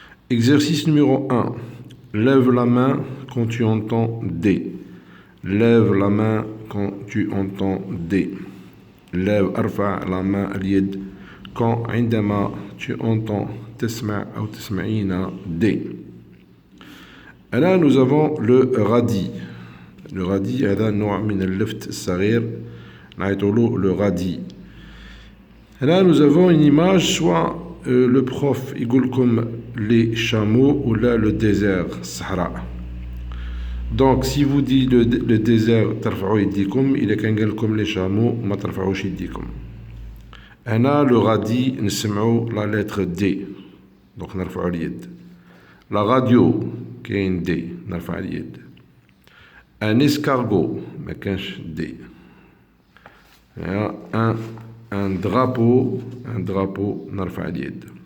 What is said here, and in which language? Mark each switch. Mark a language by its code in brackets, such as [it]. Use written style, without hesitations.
[fr] Exercice numéro 1. Lève la main quand tu entends D. Lève la main quand tu entends D. Lève [ar] ارفع [fr] la main [ar] اليد [fr] quand [ar] عندما [fr] tu entends [ar] تسمع أو تسمعين [fr] D. Et là nous avons le radis. [ar] Le radis هذا نوع من اللفت الصغير نعيطولو le radis. [fr] Et là nous avons une image, soit le prof [ar] يقول لكم [fr] les chameaux ou là le désert الصحراء. Donc si vous dites le désert [ar] ترفعوا يديكم، إذا كان قال لكم les chameaux ما ترفعوش يديكم. هنا le radis نسمعوا la lettre D، donc نرفعوا اليد. [fr] La radio [ar] كاين [fr] D [ar] نرفع اليد. [fr] Un escargot [ar] ما كانش [fr] D. [ar] Un drapeau نرفع اليد.